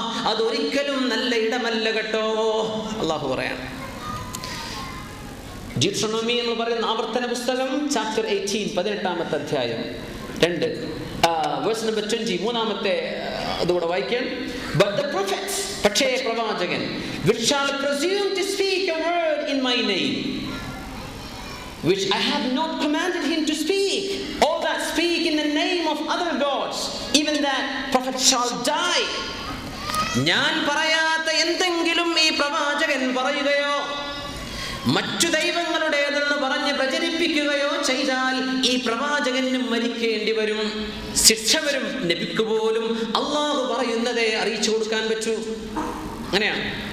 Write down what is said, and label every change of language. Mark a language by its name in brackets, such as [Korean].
[Malayalam] അതൊരിക്കലും നല്ല ഇടമല്ല കേട്ടോ, അല്ലാഹു പറയാണ്. ഡ്യൂട്രോണോമി എന്ന് പറയുന്ന ആവർത്തന പുസ്തകം ചാപ്റ്റർ 18 18ാമത്തെ അധ്യായം 2 വേഴ്സ് നമ്പർ 20 മൂന്നാമത്തെ അതുകൂടെ വായിക്കാൻ. [English] But the prophets, [Malayalam] പക്ഷേ പ്രവാചകൻ, [English] which shall presume to speak a word in my name, which I have not commanded him to speak, or that speak in the name of other gods, even that prophet shall die. [Malayalam] ഞാൻ പറയാത്ത എന്തെങ്കിലും ഈ പ്രവാചകൻ പറയുകയോ മറ്റു ദൈവങ്ങളുടേതെന്ന് പറഞ്ഞ് പ്രചരിപ്പിക്കുകയോ ചെയ്താൽ ഈ പ്രവാചകനും മരിക്കേണ്ടി വരും, ശിക്ഷ വരും. നബിക്ക് പോലും അള്ളാഹു പറയുന്നതേ അറിയിച്ചു കൊടുക്കാൻ പറ്റൂ. അങ്ങനെയാണ്.